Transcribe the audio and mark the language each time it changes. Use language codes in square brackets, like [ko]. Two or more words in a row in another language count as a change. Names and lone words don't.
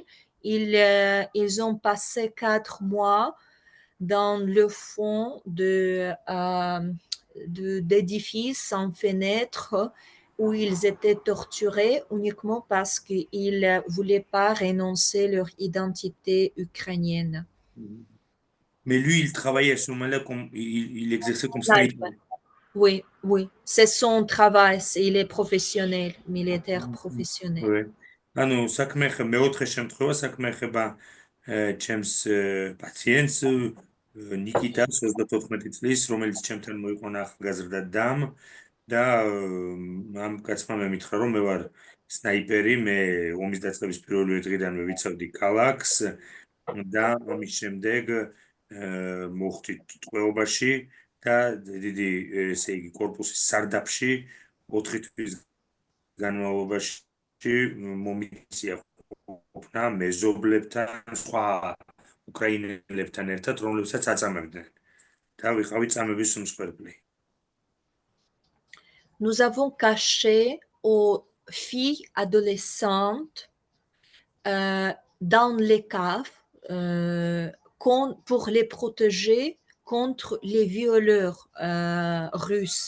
[fr] Ils ont passé 4 mois dans le fond d'édifices sans fenêtre où ils étaient torturés uniquement parce qu'ils ne voulaient pas renoncer à leur identité ukrainienne. Mais lui, il travaillait à ce moment-là, il exerçait comme sniper. Oui, oui, c'est son travail, il est professionnel, militaire professionnel. Oui. [ka] ანუ საქმე მეოთხე შემთხვევა საქმე ეხება ჩემს პაციენტს ნიკიტას 34 წლის, რომელიც ჩემთან მოიყვანა ახალგაზრდა დამ და ამ კაცმა მე მითხრა რომ მე ვარ სნაიპერი, მე ომის დაწყების პირველივე დღიდანვე ვიცავდი ქალაქს და ამის შემდეგ მოხვდით ტყვეობაში და დიდი ესე იგი корпуსის სარდაფში 4 თვის განმავლობაში მომიწია ყოფნა მეზობლებთან, სხვა უკრაინელებთან ერთად, რომლებსაც აწამებდნენ და ვიყავით წამების მსხვერპლი. [fr] Nous avons caché aux filles adolescentes dans les caves pour les protéger contre les violeurs russes.